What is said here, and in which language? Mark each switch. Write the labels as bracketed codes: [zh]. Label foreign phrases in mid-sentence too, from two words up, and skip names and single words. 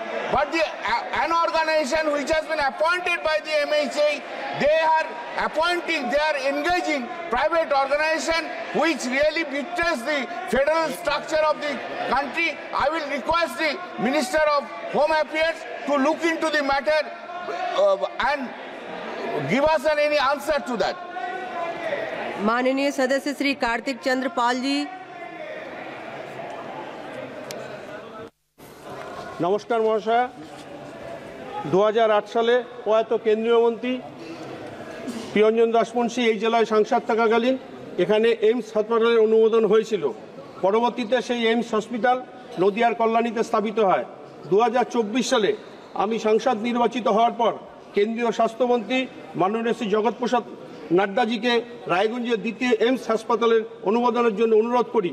[en] But an organization which has been appointed by the MHA, they are engaging private organization which really betrays the federal structure of the country. I will request the Minister of Home Affairs to look into the matter and give us any answer to that. [hi] माननीय सदस्य श्री कार्तिक चंद्र पाल जी। [bn] नमस्कार মহাশয়, 2008 সালে প্রয়াত কেন্দ্রীয় মন্ত্রী প্রিয়ঞ্জন দাসবংশী এই জেলায় সাংসদ থাকাকালীন এখানে এইমস হাসপাতালের অনুমোদন হয়েছিল। পরবর্তীতে সেই এইমস হসপিটাল নদিয়ার কল্যাণীতে স্থাপিত হয়। 2024 সালে আমি সাংসদ নির্বাচিত হওয়ার পর কেন্দ্রীয় স্বাস্থ্যমন্ত্রী মাননীয় শ্রী জগৎ প্রসাদ নাড্ডাজিকে রায়গঞ্জের দ্বিতীয় এইমস হাসপাতালের অনুমোদনের জন্য অনুরোধ করি।